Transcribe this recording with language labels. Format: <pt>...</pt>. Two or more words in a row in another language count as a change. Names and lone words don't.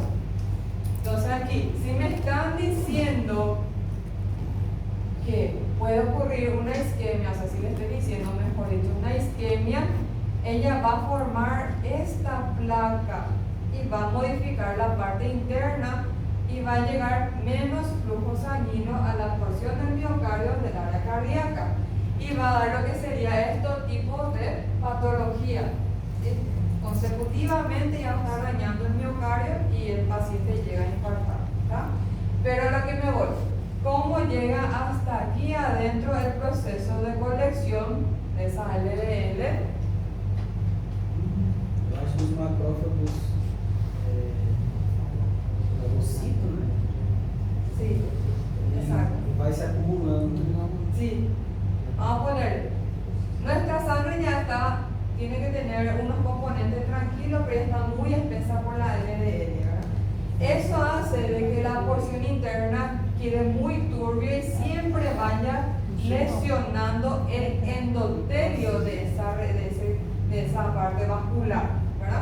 <es>Entonces aquí, si me están diciendo que puede ocurrir una isquemia, o sea, si le estoy diciendo, mejor dicho, una isquemia, ella va a formar esta placa y va a modificar la parte interna y va a llegar menos flujo sanguíneo a la porción del miocardio del área cardíaca y va a dar lo que sería estos tipos de patología. ¿Sí? Consecutivamente ya está dañando el miocardio y el paciente llega a infartar, ¿tá? Pero a lo que me voy, ¿cómo llega hasta aquí adentro el proceso de colección de esa LDL?</es> <pt>Eu acho que os macrófagos fagocito, né?</pt> <es>Sí, exacto.</es> <pt>E vai se acumulando.</pt> <es>Sí, vamos a poner, nuestra sangre ya está, tiene que tener unos componentes tranquilos, pero ya está muy espesa por la LDL, ¿verdad? Eso hace de que la porción interna quede muy turbia y siempre vaya lesionando el endotelio de esa parte vascular, ¿verdad?</es>